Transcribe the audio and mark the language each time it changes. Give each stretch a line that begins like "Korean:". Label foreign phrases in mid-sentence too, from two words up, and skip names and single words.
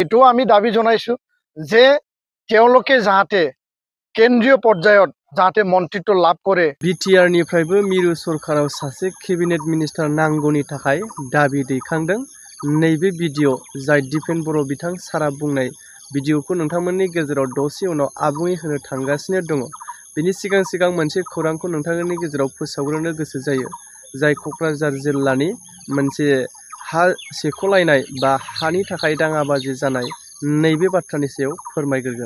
Assamese: এটো আমি দাবী জনাইছো যে তেওঁলোকে যাতে কেন্দ্ৰীয় পৰ্যায়ত যাতে মন্ত্রিত্ব লাভ করে।
Bodo: বিটিআর निफ्रायबो मिरु सरकाराव सासे
English: cabinet minister
Bodo: नांगौनि थाखाय दाबि दैखांदों। नैबे भिडिअ जाय दिपेन बर' बिथां सारा बुंनाय भिडिअखौ नोंथांमोननि गेजेराव दसे उनाव आबुङै होनो थांगासिनो दङ। बेनि सिगां मोनसे खौरांखौ नोंथांमोननि गेजेराव फोसावग्रोनो गोसो जायो, जाय क'क्राझार जिल्लानि मोनसे हा सेख'लायनाय बा हानि थाखाय दाङाबाजि जानाय नैबे बाथ्रानि सायाव फोरमायग्रोगोन।